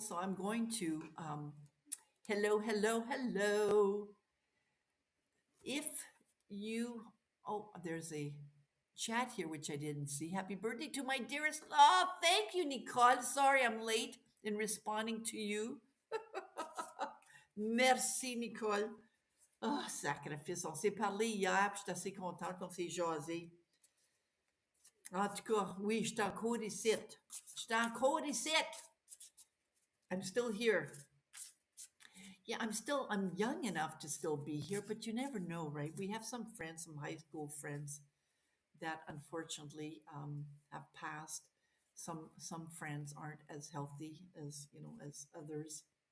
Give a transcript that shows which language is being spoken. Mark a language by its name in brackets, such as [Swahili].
[English] So I'm going to, hello, hello, hello. If you, oh, there's a chat here which I didn't see. Happy birthday to my dearest. Oh, thank you, Nicole. Sorry I'm late in responding to you. [French] Merci, Nicole. Ah, sacrifice. On s'est parlé hier, puis j'étais assez contente qu'on s'est jasé. En tout cas, oui, j'étais encore ici. J'étais encore ici. [English] I'm still here. Yeah, I'm young enough to still be here, but you never know, right? We have some friends, some high school friends that unfortunately have passed. Some friends aren't as healthy as as others.